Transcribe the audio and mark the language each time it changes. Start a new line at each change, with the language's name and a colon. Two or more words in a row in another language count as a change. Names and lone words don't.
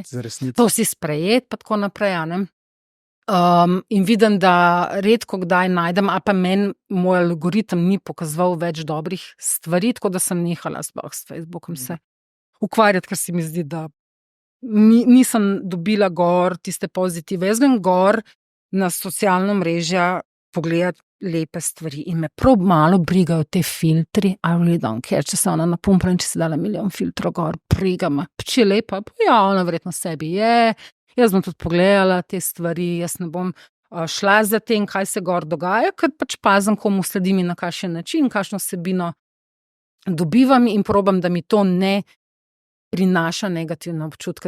Slovenian: To vsi sprejeti, pa tako naprej, a ne. In vidim, da redko kdaj najdem, a pa meni moj algoritem ni pokazal več dobrih stvari, tako da sem nehala sploh s Facebookom se ukvarjati, ker se mi zdi, da nisem dobila gor tiste pozitive. Jaz grem gor na socialno mrežja pogledati lepe stvari in me prav malo brigajo te filtri,
English: I really don't care,
Slovenian: če se ona napumpla in če se dala milijon filtrov gor, briga me, če je lepa, ja, ona verjetno sebi je. Jaz bom tudi pogledala te stvari, jaz ne bom šla za tem, kaj se gor dogaja, ker pač pazim, komu sledim in na kakšen način, kakšno vsebino dobivam in probam, da mi to ne prinaša negativne občutke.